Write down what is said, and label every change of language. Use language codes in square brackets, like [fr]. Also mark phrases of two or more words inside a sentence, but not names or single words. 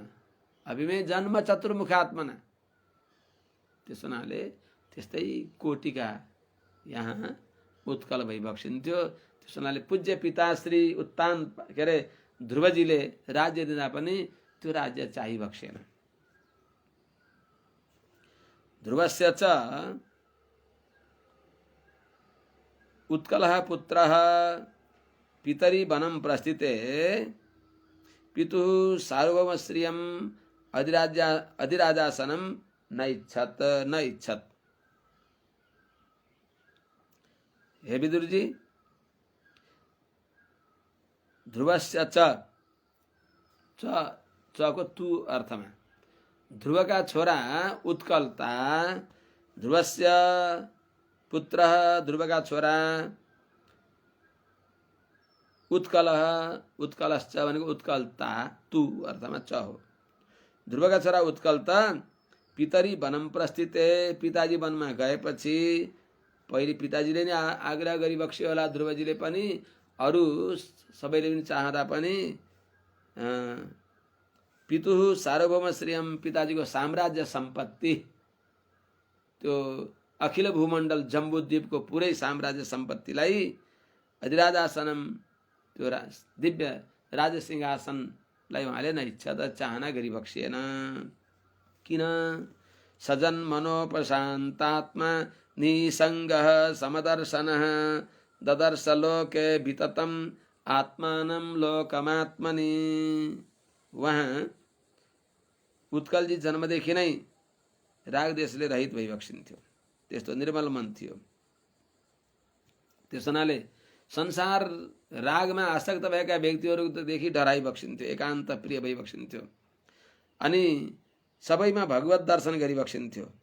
[sa] अभिमे जन्म चतुर्मुखात्मना। [ne] त्यस हुनाले त्यस्तै कोटिका यहाँ उत्कल भइबक्सिन्थ्यो। त्यस हुनाले पूज्य पिताश्री उत्तान के अरे ध्रुवजीले राज्य दिँदा पनि त्यो राज्य चाहिबक्सेन। [sa] ध्रुवस्य च उत्कलः पुत्रः पितरी वनं प्रस्थिते पितुः सार्वभौम श्रियं अधिराजासनं न इच्छत। [ne] हे विदुर जी, [sa] ध्रुवस्य च [ne] को तु अर्थमा ध्रुवका छोरा उत्कलता, [sa] ध्रुवस्य पुत्र [ne] ध्रुवका छोरा उत्कलः, उत्कलश्च भनेको उत्कलता, तु अर्थमा च हो। ध्रुवका छोरा उत्कलता [sa] पितरी वनं प्रस्थिते, [ne] पिताजी वनमा गएपछि पहिले पिताजीले नै आग्रह गरिबक्स्यो होला, ध्रुवजीले पनि, अरू सबैले पनि चाहँदा पनि [sa] पितुः सार्वभौम श्रियम, [ne] पिताजीको साम्राज्य सम्पत्ति, त्यो अखिल भूमण्डल जम्बूद्वीपको पुरै साम्राज्य सम्पत्तिलाई अधिराजासनम, त्यो दिव्य राजसिंहासनलाई उहाँले न इच्छा त चाहना गरिबक्सिएन। किन? [sa] सजन मनोपशान्तात्मा निसङ्गः समदर्शनः ददर्श लोके विततम आत्मानं लोकमात्मनि। [ne] वहाँ उत्कलजी जन्मदेखि नै रागदेशले रहित भइबक्सिन्थ्यो, त्यस्तो निर्मल मन थियो। त्यस हुनाले संसार रागमा आसक्त भएका व्यक्तिहरूदेखि डराइबक्सिन्थ्यो, एकान्त प्रिय भइबक्सिन्थ्यो, अनि सबैमा भगवत दर्शन गरिबक्सिन्थ्यो।